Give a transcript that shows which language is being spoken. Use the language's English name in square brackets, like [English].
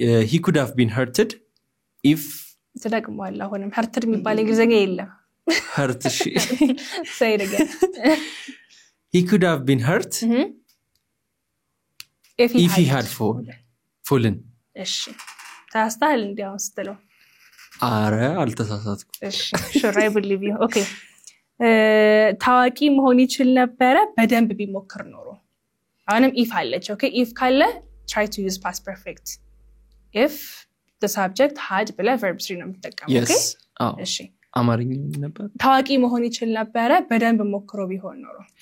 [English] He could have been hurted if [Amharic] ተደግሟል. አሁንም [English] hurted [Amharic] የሚባል እንግሊዘኛ የለም. [English] hurt say it again. He could have been hurt if he had fallen. [Amharic] እሺ ታስታል እንዲያው ስትለው አረ አልተሳሳትኩ. እሺ [English] sure I believe you. [Amharic] Okay ታዋቂ መሆን ይችል ነበር በደንብ ቢሞክር ኖሮ. አሁንም if አለች. [English] Okay if ካለ try to use past perfect. If the subject had [Amharic] ብለ [English] verb 3 ነው የምትጠቀመው. Okay [Amharic] እሺ አማርኛ ነበር. ታዋቂ መሆን ይችል ነበር በደንብ ሞክሮ ቢሆን ኖሮ.